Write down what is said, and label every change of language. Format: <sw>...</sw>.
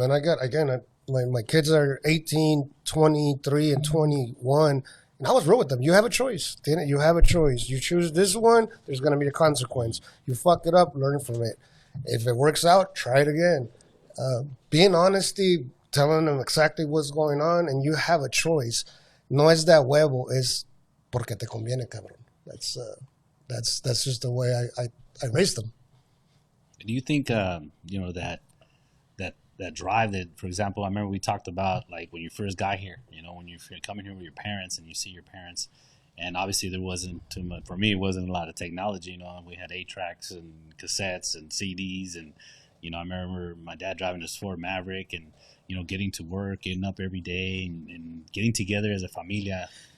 <en>And my kids are 18, 23, and 21. And I was real with them. You have a choice. You have a choice. You choose this one, there's going to be a consequence. You fuck it up, learn from it. If it works out, try it again. Being honesty, telling them exactly what's going on, and you have a choice.</en> <es>No es de huevo, es porque te conviene, cabrón.</es> <en>That's just the way I raised them. Do you think that drive that, for example, I remember we talked about like when you first got here, when you're coming here with your parents and you see your parents, and obviously there wasn't too much, for me, it wasn't a lot of technology, we had 8-tracks and cassettes and CDs, and I remember my dad driving this Ford Maverick and getting to work, getting up every day, and getting together as a familia.</en>